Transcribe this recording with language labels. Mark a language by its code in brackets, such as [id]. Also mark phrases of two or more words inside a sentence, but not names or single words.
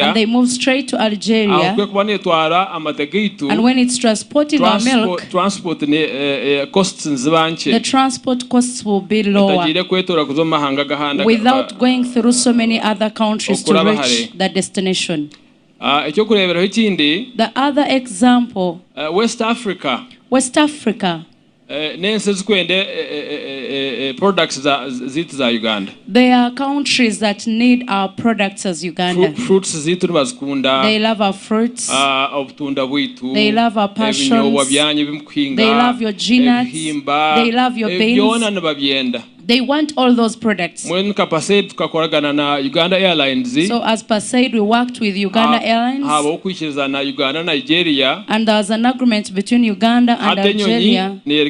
[en] and they move straight to Algeria and when it's transporting our milk the transport costs will be lower without going through so many other countries to reach the destination. The other example, West Africa. Products za Uganda. There are countries that need our products as Uganda. [nyn] Fruits zitu bazikunda. [en] They love our fruits. [nyn] Obutunda bwitu. [en] They love our passions. They love your peanuts. They love your beans. They want all those products. So as Paceid, we worked with Uganda Airlines. And there was an agreement between Uganda and Algeria.